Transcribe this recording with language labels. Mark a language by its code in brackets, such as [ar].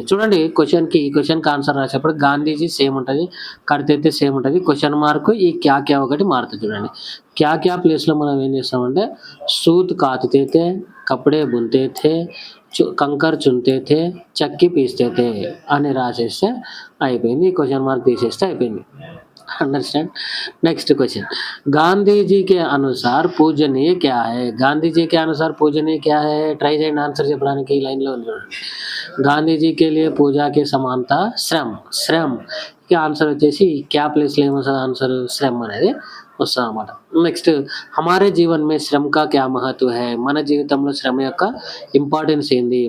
[te] చూడండి, ఈ క్వశ్చన్కి ఆన్సర్ రాసేటప్పుడు గాంధీజీ సేమ్ ఉంటుంది, కర్తే సేమ్ ఉంటుంది. క్వశ్చన్ మార్క్ ఈ క్యా క్యా ఒకటి మారుతుంది. చూడండి, క్యా క్యా ప్లేస్లో మనం ఏం చేస్తామంటే [hi] సూత్ కాతతే థే, కపడే బున్తే థే, కంకర్ చున్తే థే, చక్కి పీస్తే థే [te] అని రాసేస్తే అయిపోయింది. ఈ క్వశ్చన్ మార్క్ తీసేస్తే అయిపోయింది. Understand. [hi] Next question, Gandhi ji के अनुसार पूजनीय क्या है? गांधी जी के अनुसार पूजनीय क्या है? [te] ट्राई చేయండి ఆన్సర్ చెప్పడానికి. ఈ లైన్లో ఉంది చూడండి. గాంధీజీ [hi] के लिए पूजा के समानता श्रम. [te] శ్రమ్ కి ఆన్సర్ వచ్చేసి క్యా ప్లేస్లో ఏమొస్తుంది ఆన్సర్? శ్రమ్ అనేది వస్తదనమాట. [hi] నెక్స్ట్ హమారే జీవన్ మే శ్రమ్ కా క్యా మహత్వ హై? [te] మన జీవితంలో శ్రమ యొక్క ఇంపార్టెన్స్ ఏంది?